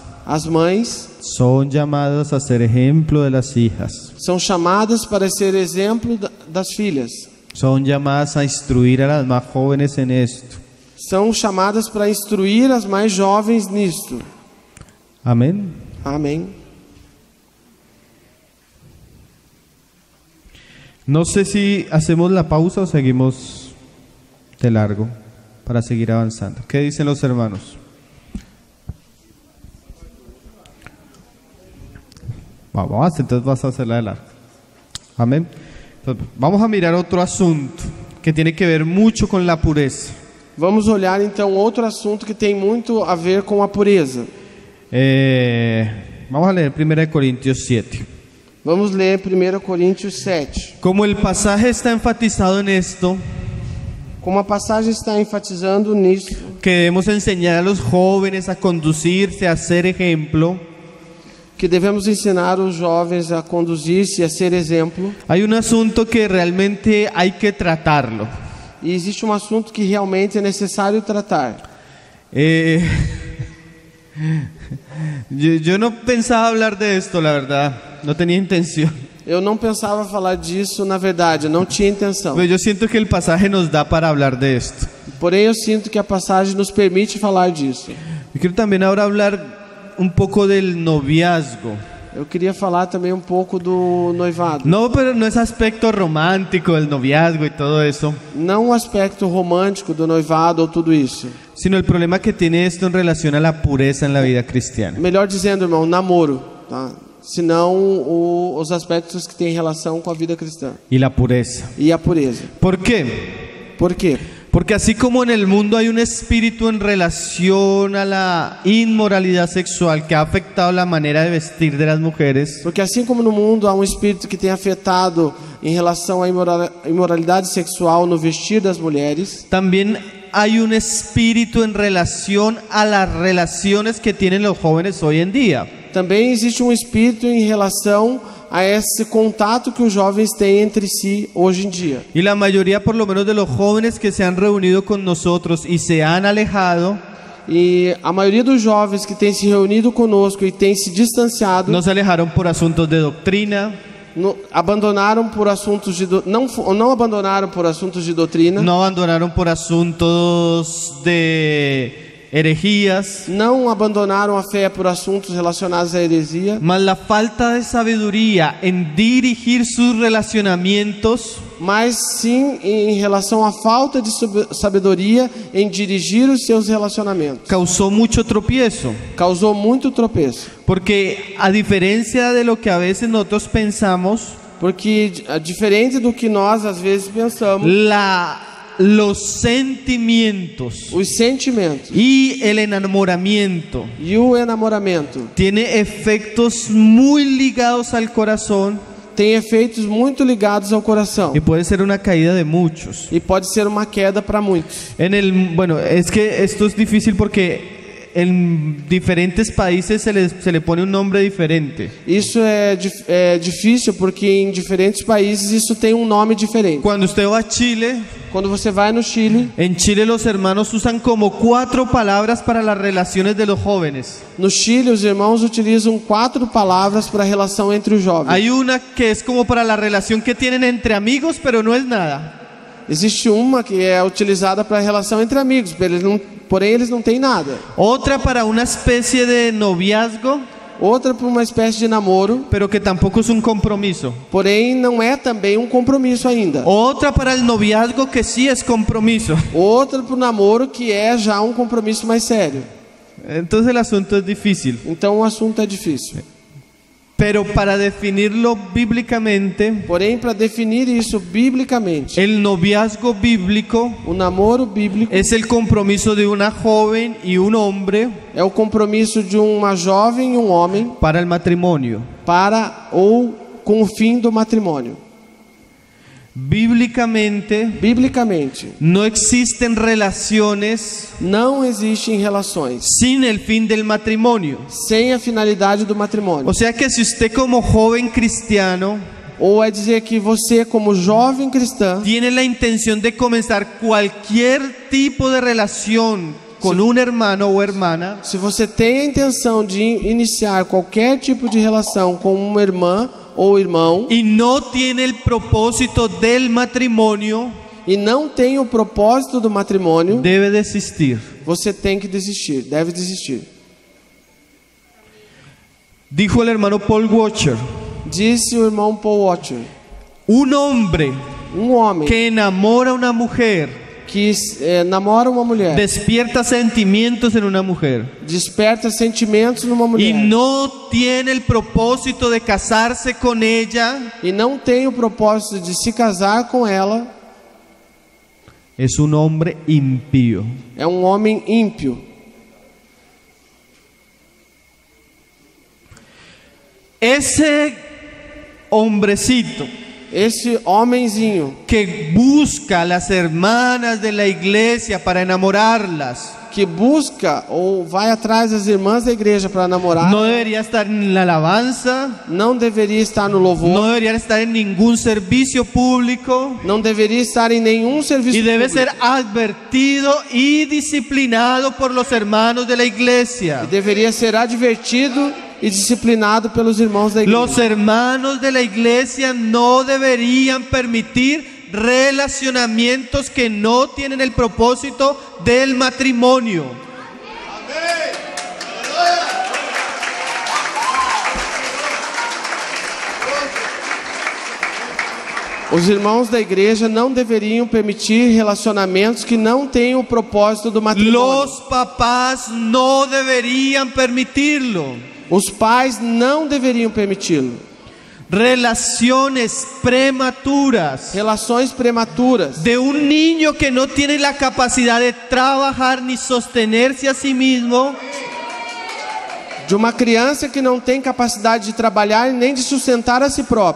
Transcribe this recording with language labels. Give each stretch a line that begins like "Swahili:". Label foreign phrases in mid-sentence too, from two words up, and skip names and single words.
Portuguese: As mães
Spanish: son llamadas a ser ejemplo de las hijas.
Portuguese: são chamadas para ser exemplo das filhas.
Spanish: Son llamadas a instruir a las más jóvenes en esto.
Portuguese: São chamadas para instruir as mais jovens nisto.
Spanish: Amén.
Portuguese: Amém.
Spanish: No sé si hacemos la pausa o seguimos de largo para seguir avanzando. ¿Qué dicen los hermanos? Vamos, entonces vas a hacerla de largo. Amén. Entonces, vamos a mirar otro asunto que tiene que ver mucho con la pureza.
Portuguese: Vamos olhar então outro assunto que tem muito a ver com a pureza.
Spanish: Vamos a leer 1 Corintios 7.
Portuguese: Vamos ler 1 Coríntios 7.
Spanish: Como el pasaje está enfatizado en esto,
Portuguese: Como a passagem está enfatizando nisso,
Spanish: que debemos enseñar a los jóvenes a conducirse, a ser ejemplo,
Portuguese: que devemos ensinar os jovens a conduzir-se, a ser exemplo.
Spanish: hay un asunto que realmente hay que tratarlo.
Portuguese: E existe um assunto que realmente é necessário tratar.
Spanish: Yo no pensaba hablar de esto, la verdad, no tenía intención.
Portuguese: Eu não pensava falar disso, na verdade, eu não tinha intenção.
Spanish: Pero yo siento que el pasaje nos da para hablar de esto.
Portuguese: Porém, eu sinto que a passagem nos permite falar disso.
Spanish: Yo quiero también ahora hablar un poco del noviazgo.
Portuguese: Eu queria falar também um pouco do noivado.
Spanish: No, pero no es aspecto romántico del noviazgo y todo eso,
Portuguese: Não o aspecto romântico do noivado ou tudo isso.
Spanish: sino el problema que tiene esto en relación a la pureza en la vida cristiana.
Portuguese: Melhor dizendo, irmão, namoro, tá? Senão os aspectos que têm relação com a vida cristã
Spanish: Y la pureza.
Portuguese: e a pureza.
Spanish: ¿Por qué?
Portuguese: Por quê?
Spanish: Porque así como en el mundo hay un espíritu en relación a la inmoralidad sexual que ha afectado la manera de vestir de las mujeres,
Portuguese: Porque assim como no mundo há um espírito que tem afetado em relação à imoralidade sexual no vestir das mulheres,
Spanish: también hay un espíritu en relación a las relaciones que tienen los jóvenes hoy en día.
Portuguese: também existe um espírito em relação a esse contato que os jovens têm entre si hoje em dia.
Spanish: Y la mayoría, por lo menos de los jóvenes que se han reunido con nosotros y se han alejado,
Portuguese: E a maioria dos jovens que têm se reunido conosco e têm se distanciado,
Spanish: no se alejaron por asuntos de doctrina,
Portuguese: abandonaram por assuntos de não abandonaram por assuntos de doutrina,
Spanish: no abandonaron por asuntos de herejías,
Portuguese: não abandonaram a fé por assuntos relacionados à heresia,
Spanish: mas la falta de sabiduría en dirigir sus relacionamientos
Portuguese: mas sim em relação à falta de sabedoria em dirigir os seus relacionamentos.
Spanish: causó mucho tropiezo.
Portuguese: Causou muito tropeço.
Spanish: Porque a diferencia de lo que a veces nosotros pensamos,
Portuguese: Porque, diferente do que nós às vezes pensamos,
Spanish: los sentimientos
Portuguese: os sentimentos
Spanish: y el enamoramiento
Portuguese: e o enamoramento
Spanish: tiene efectos muy ligados al corazón
Portuguese: têm efeitos muito ligados ao coração.
Spanish: y puede ser una caída de muchos.
Portuguese: E pode ser uma queda para muitos.
Spanish: Bueno, es que esto es difícil porque en diferentes países se le pone un nombre diferente.
Portuguese: Isso é difícil porque em diferentes países isso tem um nome diferente.
Spanish: Cuando usted va a Chile,
Portuguese: Quando você vai no Chile,
Spanish: en Chile los hermanos usan como 4 palabras para las relaciones de los jóvenes.
Portuguese: no Chile os irmãos utilizam 4 palavras para a relação entre os jovens.
Spanish: Hay una que es como para la relación que tienen entre amigos, pero no es nada.
Portuguese: Existe uma que é utilizada para a relação entre amigos, porém eles não têm nada.
Spanish: Otra para una especie de noviazgo,
Portuguese: Outra para uma espécie de namoro,
Spanish: pero que tampoco es un compromiso.
Portuguese: porém não é também um compromisso ainda.
Spanish: Otra para el noviazgo que sí es compromiso.
Portuguese: Outra para o namoro que é já um compromisso mais sério.
Spanish: Entonces el asunto es difícil.
Portuguese: Então o assunto é difícil.
Spanish: Pero para definirlo bíblicamente,
Portuguese: Porém, para definir isso biblicamente,
Spanish: el noviazgo bíblico
Portuguese: o namoro bíblico
Spanish: es el compromiso de una joven y un hombre
Portuguese: é o compromisso de uma jovem e um homem
Spanish: para el matrimonio.
Portuguese: para ou com o fim do matrimônio.
Spanish: Bíblicamente, no existen relaciones
Portuguese: Não existem relações
Spanish: sin el fin del matrimonio.
Portuguese: sem a finalidade do matrimônio.
Spanish: O sea que si usted como joven cristiano
Portuguese: Ou é dizer que você, como jovem cristã,
Spanish: tiene la intención de comenzar cualquier tipo de relación con un hermano o hermana,
Portuguese: se você tem a intenção de iniciar qualquer tipo de relação com uma irmã ou irmão
Spanish: y no tiene el propósito del matrimonio,
Portuguese: e não tem o propósito do matrimônio,
Spanish: debe desistir.
Portuguese: você tem que desistir, deve desistir.
Spanish: Dijo el hermano Paul Washer,
Portuguese: Disse o irmão Paul Washer,
Spanish: un hombre
Portuguese: um homem
Spanish: que enamora a una mujer
Portuguese: que namora uma mulher,
Spanish: despierta sentimientos en una mujer
Portuguese: desperta sentimentos numa
Spanish: y
Portuguese: mulher
Spanish: no tiene el propósito de casarse con ella,
Portuguese: e não tem o propósito de se casar com ela,
Spanish: es un hombre impío.
Portuguese: é um homem ímpio.
Spanish: Ese hombrecito
Portuguese: Esse homenzinho
Spanish: que busca a las hermanas de la iglesia para enamorarlas,
Portuguese: que busca ou vai atrás das irmãs da igreja para namorar
Spanish: no debería estar en la alabanza,
Portuguese: não deveria estar no louvor,
Spanish: no debería estar en ningún servicio público
Portuguese: não deveria estar em nenhum serviço
Spanish: y debe
Portuguese: público.
Spanish: ser advertido y disciplinado por los hermanos de la iglesia.
Portuguese: Deveria ser advertido e disciplinado pelos irmãos da igreja.
Spanish: Los hermanos de la iglesia no deberían permitir relacionamientos que no tienen el propósito del matrimonio.
Portuguese: Os irmãos da igreja não deveriam permitir relacionamentos que não tenham o propósito do matrimônio.
Spanish: Los papás no deberían permitirlo.
Portuguese: Os pais não deveriam permiti-lo.
Spanish: Relaciones prematuras
Portuguese: Relações prematuras
Spanish: de un niño que no tiene la capacidad de trabajar ni sostenerse a sí mismo,
Portuguese: de uma criança que não tem capacidade de trabalhar nem de sustentar a si próprio.